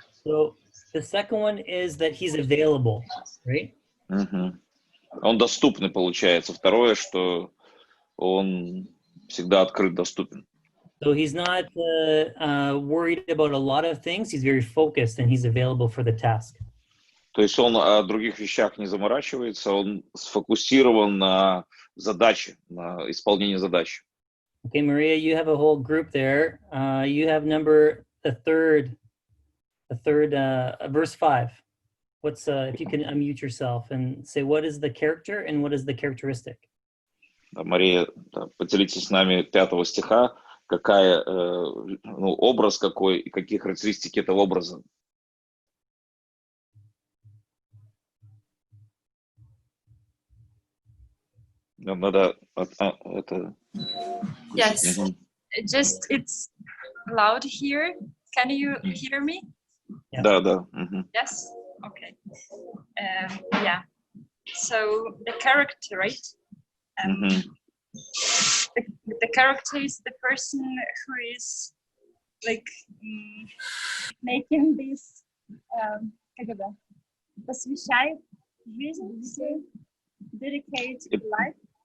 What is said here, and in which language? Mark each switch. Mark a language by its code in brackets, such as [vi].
[en] So the second one is that he's available, right? [ru] Он доступный, получается. Второе, что он всегда открыт, доступен. [en] So he's not worried about a lot of things. He's very focused and he's available for the task. [ru] То есть он о других вещах не заморачивается, он сфокусирован на задаче, на исполнении задачи. [en] Okay, Maria, you have a whole group there. You have the third, verse 5. What's if you can unmute yourself and say what is the character and what is the characteristic? [ru] Да, Мария, да, поделитесь с нами 5 стиха, какая образ какой и какие характеристики этого образа. Надо это... [en] Yes. Мгм. Just it's loud here. Can you hear me? Yeah. [ru] Да. Мгм. [en] Yes. Okay. Yeah. So the character, right? Мгм. The character is the person who is like making this. [ru] Как это? Посвящает жизнь, [en] dedicate life.